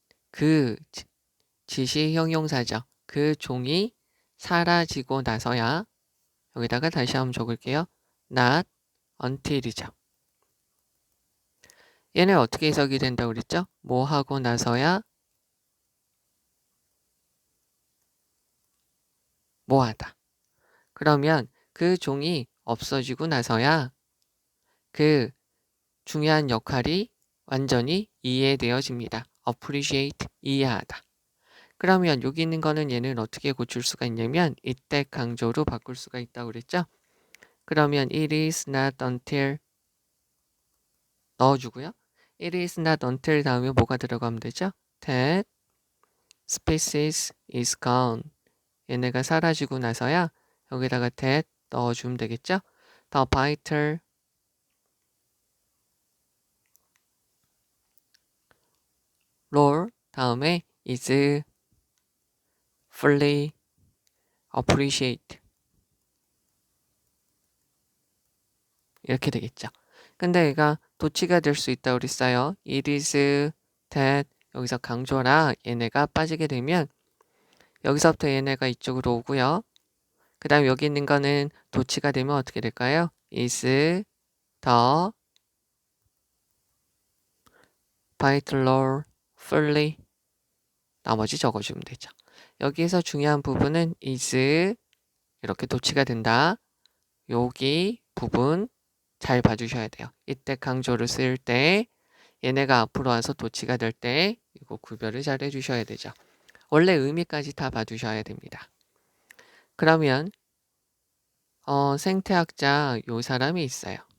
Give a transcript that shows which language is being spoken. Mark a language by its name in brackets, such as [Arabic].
[Korean] 그 지시 형용사죠. 그 종이 사라지고 나서야, 여기다가 다시 한번 적을게요. [English] not until이죠. [Korean] 얘는 어떻게 해석이 된다고 그랬죠? 뭐 하고 나서야 뭐 하다. 그러면 그 종이 없어지고 나서야 그 중요한 역할이 완전히 이해되어집니다. appreciate, 이해하다. 그러면 여기 있는 거는 얘는 어떻게 고칠 수가 있냐면 이때 강조로 바꿀 수가 있다고 그랬죠? 그러면 [English] it is not until [Korean] 넣어주고요. [English] it is not until [Korean] 다음에 뭐가 들어가면 되죠? [English] that species is gone. [Korean] 얘네가 사라지고 나서야 여기다가 that 넣어주면 되겠죠? [English] the vital role [Korean] 다음에 [English] is fully appreciate [Korean] 이렇게 되겠죠. 근데 얘가 도치가 될 수 있다고 그랬어요. [English] it is that [Korean] 여기서 강조라 얘네가 빠지게 되면 여기서부터 얘네가 이쪽으로 오고요. 그 다음 여기 있는 거는 도치가 되면 어떻게 될까요? [English] is the particular fully [Korean] 나머지 적어주면 되죠. 여기에서 중요한 부분은 is 이렇게 도치가 된다. 여기 부분 잘 봐주셔야 돼요. 이때 강조를 쓸 때 얘네가 앞으로 와서 도치가 될 때 이거 구별을 잘 해주셔야 되죠. 원래 의미까지 다 봐두셔야 됩니다. 그러면 생태학자 요 사람이 있어요.